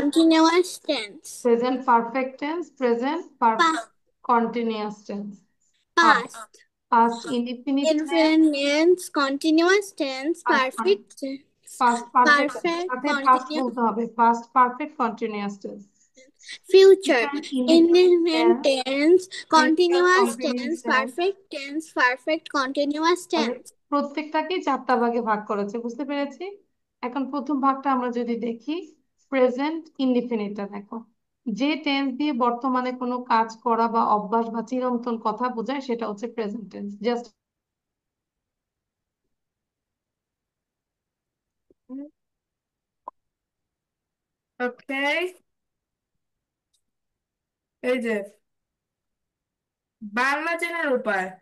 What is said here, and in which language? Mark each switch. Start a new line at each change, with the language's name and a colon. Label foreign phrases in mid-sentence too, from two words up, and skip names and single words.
English: continuous tense. present perfect tense, present Pa- continuous tense. আর Past, past indefinite tense, infinite tense, continuous tense,
Bangla: আর
English: perfect tense, past perfect, perfect
Bangla: সাথে পাস্ট
English: continuous.
Bangla: বলতে হবে,
English: past perfect continuous tense. Future, Future indefinite indefinite tense, tense, future continuous continuous tense, tense। perfect tense, perfect continuous
Bangla: তাহলে
English: tense.
Bangla: প্রত্যেকটাকেই চারটা ভাগে ভাগ করেছে, বুঝতে পেরেছি? এখন প্রথম ভাগটা আমরা যদি দেখি,
English: present indefiniteটা
Bangla: দেখো। যে টেন্স দিয়ে বর্তমানে কোনো কাজ করা বা অভ্যাস বা চিরন্তন কথা বোঝায় সেটা হচ্ছে
English: present tense.
Bangla: জাস্ট ওকে, এই যে বাংলা চেনার উপায়।